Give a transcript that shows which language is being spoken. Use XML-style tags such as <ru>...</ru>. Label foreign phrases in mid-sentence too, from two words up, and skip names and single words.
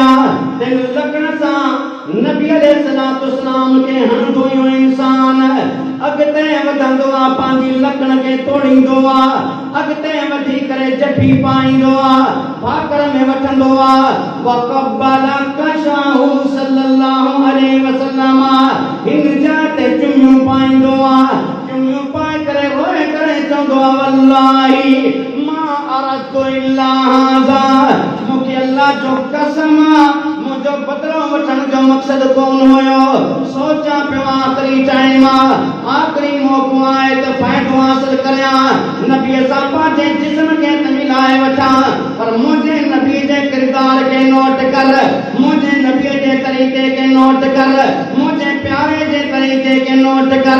<sd>तिन लकड़ सां नबी</sd> <ar>عليه الصلاة والسلام</ar> <sd>खे हणंदो इंसान अॻिते वधंदो आहे, पंहिंजी लकड़ खे तोड़ींदो आहे, अॻिते वधी करे जफ़ी पाईंदो आहे, फाकर में वठंदो आहे।</sd> <ar>وقبل كشحه صلى الله عليه وسلم,</ar> <sd>हिन जा ते चुमियूं पाईंदो आहे, चुमियूं पाए करे रोए करे चवंदो आहे</sd> <ar>والله ما أردت إلا هذا,</ar> <sd>मूंखे अल्लाह जो कसम मुंहिंजो बदिलो वठण जो मक़सद कोन हुयो। सोचा पियो आख़िरी टाइम आख़िरी मौक़ो आहे त फ़ाइदो हासिल करियां, नबीअ सां पंहिंजे जिस्म खे त मिलाए वठां, पर मुंहिंजे नबी जे किरदार खे नोट कर, मुंहिंजे नबीअ जे तरीक़े खे नोट कर, मुंहिंजे प्यारे जे तरीक़े खे नोट कर।</sd>